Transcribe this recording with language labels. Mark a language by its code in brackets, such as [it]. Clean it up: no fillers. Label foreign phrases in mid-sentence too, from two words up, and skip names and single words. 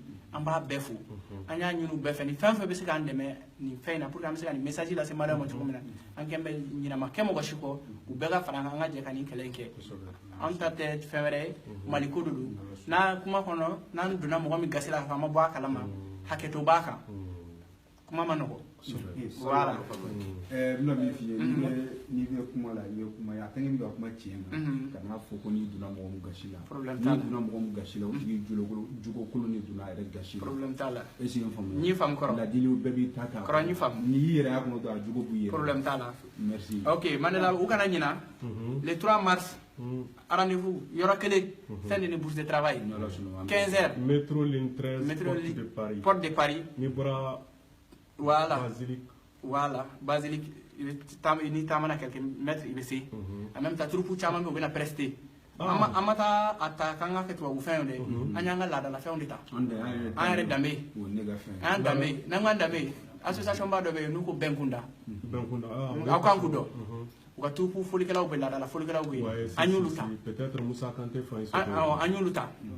[bm] an b'a bɛɛ fo an y'a ɲini u bɛɛ fɛ ni fɛn fɛn bɛ se k'an dɛmɛ nin fɛn in na [fr] pour que [bm] an bɛ se ka nin message lase maliyɛnw ma cogo min na an kɛn bɛ ɲinama kɛ mɔgɔ si kɔ u bɛɛ ka fara an kan an ka jɛ ka nin kɛlɛ in kɛ an ta tɛ fɛn wɛrɛ ye maliko de don n'a kuma kɔnɔ n'an donna mɔgɔ min gasi la k'a fɔ an ma bɔ a kalama hakɛto b'a kan kuma ma nɔgɔ voilà bɛna min f'i ye n'i bɛ kuma la i bɛ kuma ye a tɛ kɛ ka kuma tiɲɛ na ka n'a fɔ ko n'i donna mɔgɔ min gasi la n'i donna mɔgɔ min gasi la o tigi jogo kolon de donna a yɛrɛ gasi la problème t'a la [fr] est ce que [bm] n faamuya n'i faamu kɔrɔ ladiliw bɛɛ b'i ta ta kɔrɔ n y'i faamu n'i y'i yɛrɛ y'a kɔnɔ dɔrɔn a jogo b'i yɛrɛ problème t'a la merci ok Mandela u kana ɲina [fr] le 3 mars rendez-vous [bm] yɔrɔ kelen fɛn de ni [fr] bourse de travail 15 heures métro ligne 13 porte de Paris [bm] n'i bɔra voilà basilique ni taamana [fr] quelques mètres [bm] i bɛ se [fr] en même temps [bm] troupe caman bɛ u bɛna prester an ma taa a ta k'an ka kɛ tubabu fɛnw dɛ an y'an ka laadalafɛnw de ta an yɛrɛ danbe an y'an danbe n'an k'an danbe association ba dɔ bɛ yen n'u ko bɛnkunda aw kan k'u dɔn u ka troupe folikɛlaw bɛ laadala folikɛlaw bɛ yen an y'olu ta an y'olu ta